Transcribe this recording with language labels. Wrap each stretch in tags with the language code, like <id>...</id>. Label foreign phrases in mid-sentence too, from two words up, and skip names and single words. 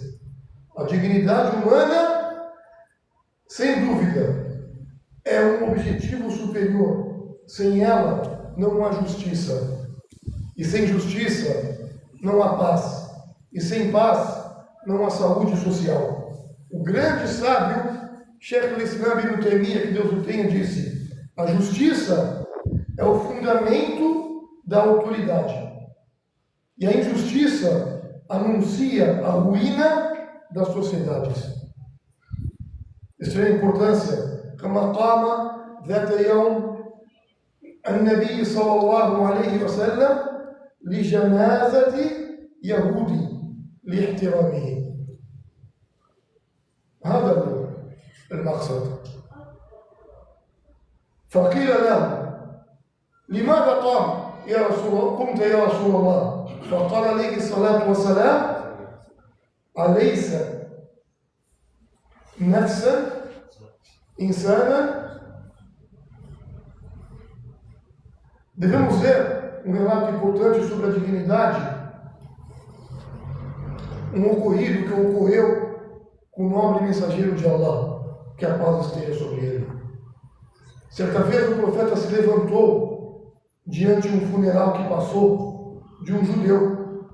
<pt>A dignidade humana, sem dúvida, é um objetivo superior. Sem ela, não há justiça. E sem justiça, não há paz. E sem paz, não há saúde social. O grande sábio, Sheikh al-Islam ibn Taymiyyah, que Deus o tenha, disse: a justiça é o fundamento da autoridade. E a injustiça anuncia a ruína das sociedades. Extrema importância.</pt> <ar>كما قام ذات يوم النبي صلى الله عليه وسلم لجنازة يهودي لاحترامه. هذا المقصد. فقيل له: لماذا قمت يا رسول الله؟ فقال عليه الصلاة والسلام: أليس نفسا إنسانا.</ar> <pt>Devemos ver um relato importante sobre a dignidade, um ocorrido que ocorreu com o nobre mensageiro de Allah, que a paz esteja sobre ele. Certa vez o profeta se levantou diante de um funeral que passou de um judeu.</pt>